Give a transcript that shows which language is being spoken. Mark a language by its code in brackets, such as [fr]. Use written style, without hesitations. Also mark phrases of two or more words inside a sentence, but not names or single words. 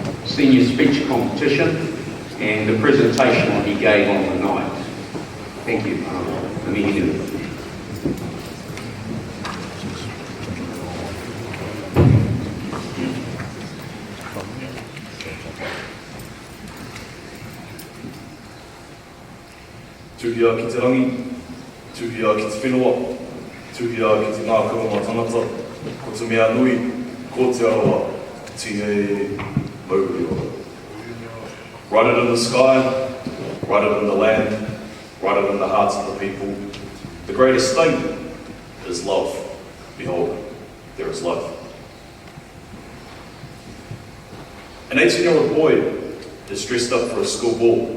[en] senior speech competition and the presentation that he gave on the night. Thank you, Anaru. [mi] Tuhia ki te rangi, tuhia ki te whenua, tuhia ki te ngākua mā tangata, ko te mea nui, ko te aroa, tīnei mauri ora. [en] Write it in the sky, write it in the land, write it in the hearts of the people. The greatest thing is love. Behold, there is love. An 18-year-old boy is dressed up for a school ball.